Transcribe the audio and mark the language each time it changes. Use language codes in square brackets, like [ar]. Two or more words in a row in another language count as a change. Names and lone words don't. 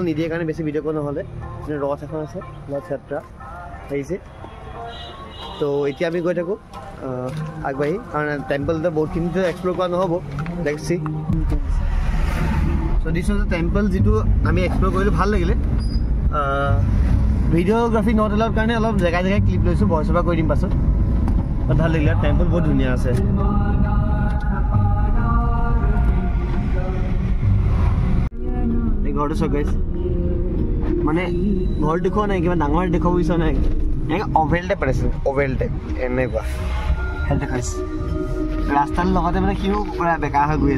[as] নিদিয়ে কাৰণে বেছি ভিডিও কোন হলে ৰথ এখন আছে ৰথ যাত্ৰা হৈছে তো এতিয়া আমি গৈ থাকো আগবাঢ়ি কাৰণ টেম্পলতে বহুতখিনি এক্সপ্ল'ৰ কৰা নহ'ব [en] let's see So this was the temple [as] যিটো আমি এক্সপ্ল'ৰ কৰিলো ভাল লাগিলে [en] videography not allowed [as] কাৰণে অলপ জেগা জেগা ক্লিপ লৈছো [en] voice over [as] কৰি দিম পাছত ভাল লাগিলে টেম্পল বহুত ধুনীয়া আছে এই ঘৰটো চাওক গাইছ মানে ঘৰ দেখুৱা নাই কিবা ডাঙৰ দেখুৱাব বিচৰা নাই [en] oval type [as] আছে [en] oval type [as] এনেকুৱা হেল্থ দেখাইছে ৰাস্তাৰ লগতে মানে সিও পুৰা বেকা হৈ গৈ